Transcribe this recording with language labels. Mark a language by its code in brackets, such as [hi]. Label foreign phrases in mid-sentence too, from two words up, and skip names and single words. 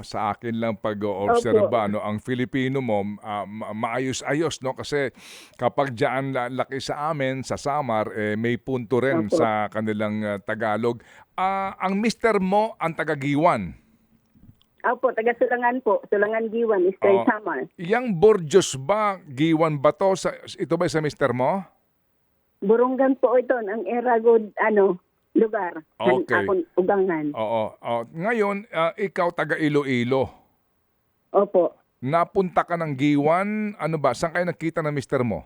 [tl] Sa akin lang pag-obserba, no? Ang Filipino mo, maayos-ayos, no? Kasi kapag diyan laki sa amin, sa Samar, may punto rin Opo. sa kanilang Tagalog. Ang mister mo, ang taga-Giwan. Opo, taga Sulangan po. Sulangan Giwan, Eastern Oo. Samar. Yang Borjos ba, Giwan ba to? Ito ba sa mister mo? Burungan po ito, ang Eragod, lugar. Okay. [war] Akong ugangan. [tl] Oo. Ngayon, ikaw taga Iloilo. Opo. Napunta ka ng Giwan, ano ba? Saan kayo nakita ng mister mo?